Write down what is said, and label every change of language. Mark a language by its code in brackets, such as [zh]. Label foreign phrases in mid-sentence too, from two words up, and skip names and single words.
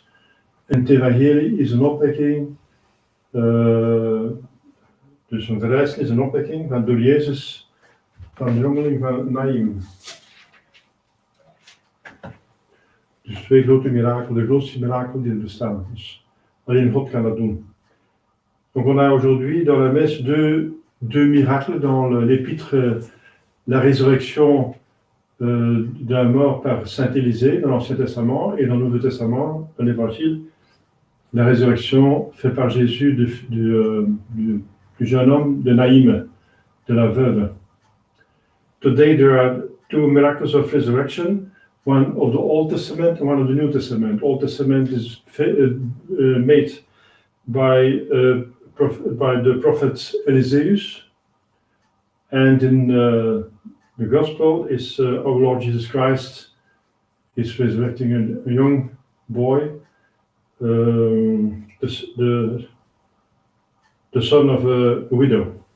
[nl] En het evangelie is een opwekking, dus een verrijzenis, een opwekking van door Jezus van de jongeling van Naïm. Dus twee grote mirakelen, de grootste mirakelen die er bestaan. Dus alleen God kan dat doen. [fr] Donc on a aujourd'hui dans la messe deux miracles dans l'épître, la résurrection d'un mort par Saint Élisée dans l'Ancien Testament et dans le Nouveau Testament, dans l'Évangile, la résurrection faite par Jésus du jeune homme de Naïm, de la veuve. [en] Today there are two miracles of resurrection, one of the Old Testament and one of the New Testament. Old Testament is made by the prophet Eliseus, and in the Gospel is our Lord Jesus Christ is resurrecting a young boy, the son of a widow.